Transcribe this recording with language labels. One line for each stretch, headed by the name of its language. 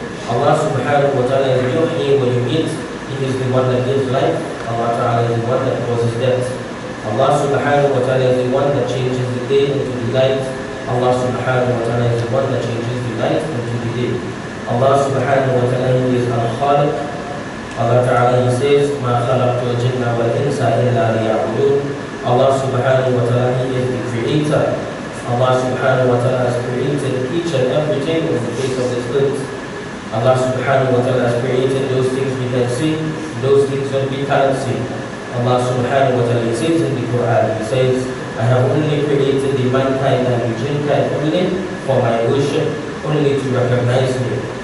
English: Allah subhanahu wa ta'ala is
Arabic: yuhyi wa yumeet.
English: He is the one that gives life. Allah ta'ala is the one that causes death. Allah subhanahu wa ta'ala is the one that changes the day into the night. Allah subhanahu wa ta'ala is the one that changes the night into the day. Allah subhanahu wa ta'ala, He is al-Khaliq. Allah ta'ala, He says,
Arabic: مَا خَلَقْتُ الْجِنَّ وَالْإِنسَ إِلَّا لِيَعْبُدُونَ.
English: Allah subhanahu wa ta'ala, He is the creator. Allah subhanahu wa ta'ala has created each and everything on the face of this earth. Allah subhanahu wa ta'ala has created those things we can see, those things that we cannot see. Allah subhanahu wa ta'ala says in the Quran, He says, I have only created the mankind and the jinnkind only for my worship, only to recognize me.